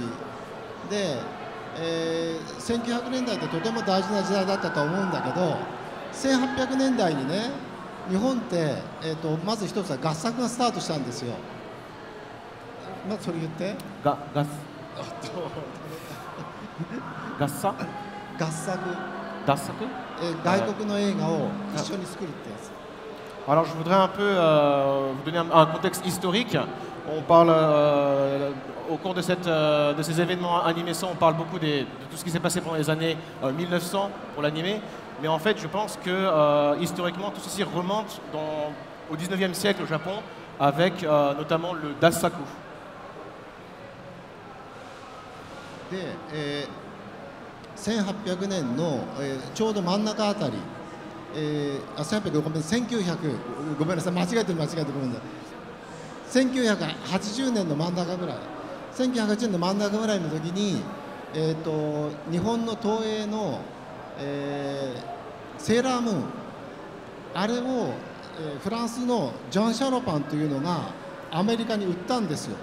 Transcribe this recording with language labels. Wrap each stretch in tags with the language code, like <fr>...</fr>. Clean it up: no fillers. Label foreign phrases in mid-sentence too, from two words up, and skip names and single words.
<ja>で、1900年代ってとても大事な時代だったと思うんだけど、1800年代にね、日本って、まず一つは合作がスタートしたんですよ。まずそれ言って。合作外国の映画を一緒に作るってやつ。</ja> <fr>Alors je voudrais un peu vous donner un contexte historique. On parle au cours de ces événements animés, on parle beaucoup de tout ce qui s'est passé pendant les années 1900 pour l'animé. Mais en fait, je pense que historiquement, tout ceci remonte au 19e siècle au Japon avec notamment le Dasaku.</fr> <ja>で、1800年の、ちょうど真ん中あたり、1800ごめん1900ごめんなさい間違えてるごめんなさい 1980年の真ん中ぐらい1980年の真ん中ぐらいの時に、日本の東映の、セーラームーンあれを、フランスのジョン・シャロパンというのがアメリカに売ったんですよ。</ja>